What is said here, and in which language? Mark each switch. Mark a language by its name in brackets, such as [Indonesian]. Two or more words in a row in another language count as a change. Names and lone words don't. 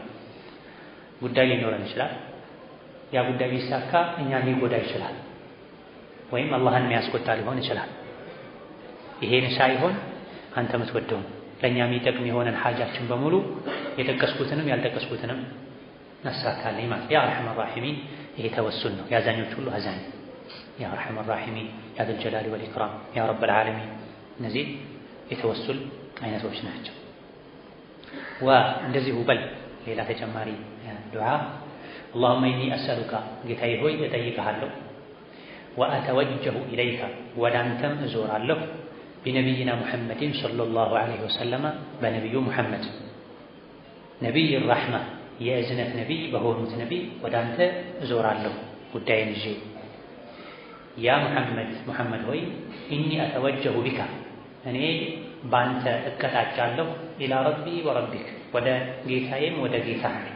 [Amharic] ጉዳይ ሊኖረን ይችላል። ያ ጉዳይ ቢሳካ እኛን ሊጎዳ ይችላል፣ ወይም አላህን የሚያስቆጣ ሊሆን ይችላል። ይሄን ሳይሆን አንተ የምትወደው ለእኛ የሚጠቅም የሆነን ሐጃችን በሙሉ የጠቀስኩትንም ያልጠቀስኩትንም አሳካልኝ ማለት [Arabic] يا أرحم الراحمين። [Amharic] ይሄ ተወሱል ነው። የአዛኞች ሁሉ አዛኝ [Arabic] يا أرحم الراحمين يا ذا الجلال والإكرام يا رب العالمين። [Amharic] እነዚህ የተወሱል አይነቶች ናቸው። እንደዚሁ በል ሌላ ተጨማሪ ዱዓ [Arabic] اللهم إني أسألك [Amharic] ጌታዬ ሆይ እጠይቅሃለሁ وأتوجه إليك ወደ አንተም እዞራለሁ [Arabic] بنبينا محمد صلى الله عليه وسلم [Amharic] በነቢዩ ሙሐመድ ነቢይ الرحمة የእዝነት ነቢይ በሆኑት ነቢይ ወደ አንተ እዞራለሁ ጉዳይን ይዤ ያ ሙሐመድ ሆይ [Arabic] إني أتوجه بك [Amharic] እኔ ባንተ እቀጣጫለሁ [Arabic] إلى ربي وربك [Amharic] ወደ ጌታዬም ወደ ጌታህ